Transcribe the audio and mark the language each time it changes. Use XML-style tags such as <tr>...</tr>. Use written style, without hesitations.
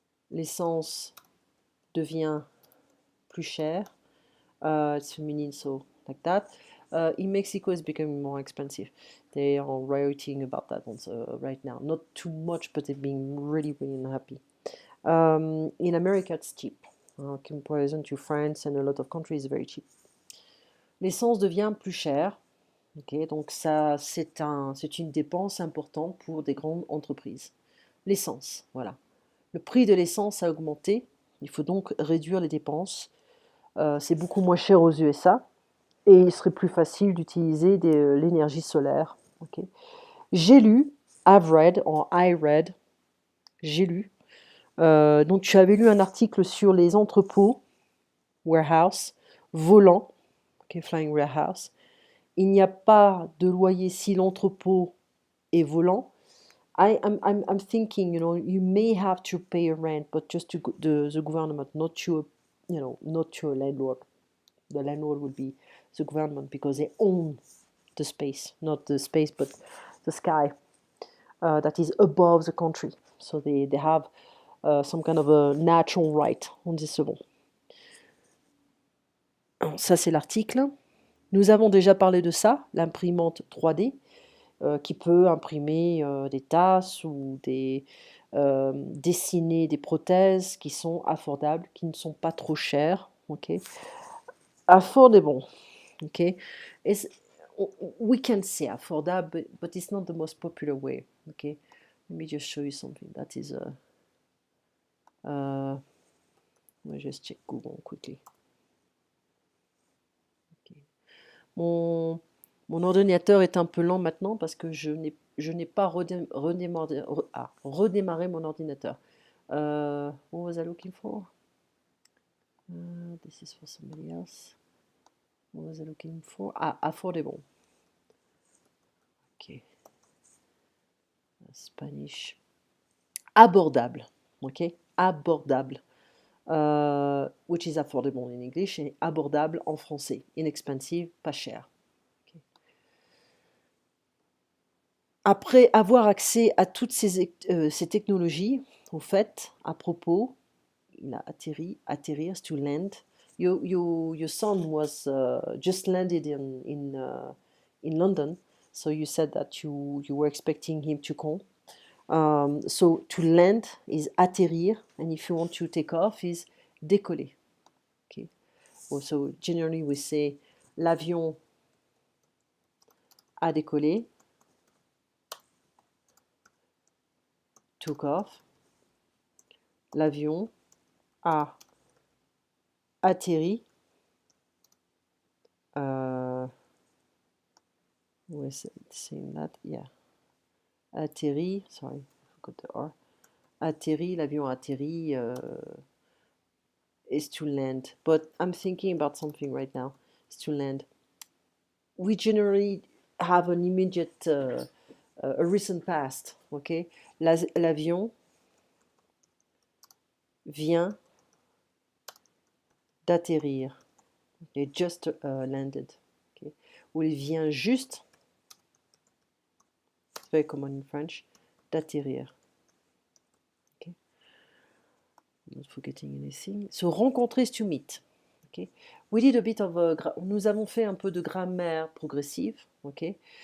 <fr>L'essence devient plus chère.</fr> <en>It's feminine, so like that. In Mexico, it's becoming more expensive. They are writing about that also right now. Not too much, but they're being really, really unhappy. In America, it's cheap. Comparison to France and a lot of countries, very cheap.</en> <fr>L'essence devient plus chère. Okay, donc ça, c'est une dépense importante pour des grandes entreprises. L'essence, voilà. Le prix de l'essence a augmenté. Il faut donc réduire les dépenses. C'est beaucoup moins cher aux USA. Et il serait plus facile d'utiliser l'énergie solaire. Okay. J'ai lu,</fr> <en>I've read, or I read,</en> <fr>j'ai lu. Donc tu avais lu un article sur les entrepôts, warehouse, volants, okay,</fr> <en>flying warehouse.</en> <fr>Il n'y a pas de loyer si l'entrepôt est volant.</fr> <en>I'm thinking, you may have to pay a rent, but just to the government, not your, not your landlord. The landlord would be the government because they own the space, not the space, but the sky that is above the country. So they have some kind of a natural right on this level.</en> <fr>Ça, c'est l'article. Nous avons déjà parlé de ça, l'imprimante 3D, qui peut imprimer des tasses ou dessiner des prothèses qui sont affordables, qui ne sont pas trop chères.</fr> <en>Okay? Affordable. Okay? We can say affordable, but it's not the most popular way. Okay? Let me just show you something. That is let me just check Google quickly. Okay.</en> <fr>Mon ordinateur est un peu lent maintenant parce que je n'ai pas redémarré mon ordinateur.</fr> <en>What was I looking for? This is for somebody else. What was I looking for? Ah, affordable. Ok. Spanish. Abordable. Ok. Abordable. Which is affordable in English,</en> <fr>et abordable en français.</fr> <en>Inexpensive,</en> <fr>pas cher.</fr> <en>Okay.</en> <fr>Après avoir accès à toutes ces technologies, au fait, à propos, il a atterrir,</fr> <en>to land. Your son was just landed in London, so you said that you were expecting him to come. So to land is atterrir, and if you want to take off is décoller. Okay. So generally we say</en> <fr>l'avion a décollé,</fr> <en>took off.</en> <fr>L'avion a atterri.</fr> <en>Was saying that? Yeah. Atterri. Sorry, I forgot the R. Atterri.</en> <fr>L'avion a atterri.</fr> <en>Is to land. But I'm thinking about something right now. Is to land. We generally have an immediate, a recent past. Okay.</en> <fr>L'avion vient d'atterrir.</fr> <en>It just landed. Okay.</en> <fr>Ou il vient juste,</fr> <en>it's very common in French, d'atterrir. Okay. Not forgetting anything. So rencontrer is to meet. Okay. We did a bit of</en> <fr>nous avons fait un peu de grammaire progressive. Okay.</fr>